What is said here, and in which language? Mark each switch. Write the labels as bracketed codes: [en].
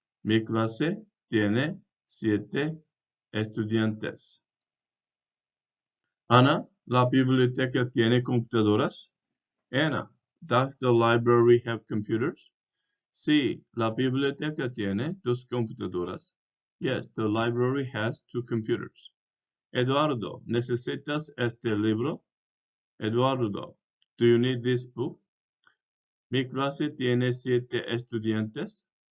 [es] Mi clase tiene 7 estudiantes. Ana, la biblioteca tiene computadoras. [en] Anna, does the library have computers? [es] Sí, la biblioteca tiene 2 computadoras. [en] Yes, the library has 2 computers. [es] Eduardo, ¿necesitas este libro? [en] Eduardo, do you need this book? [es] Mi clase tiene 7 estudiantes.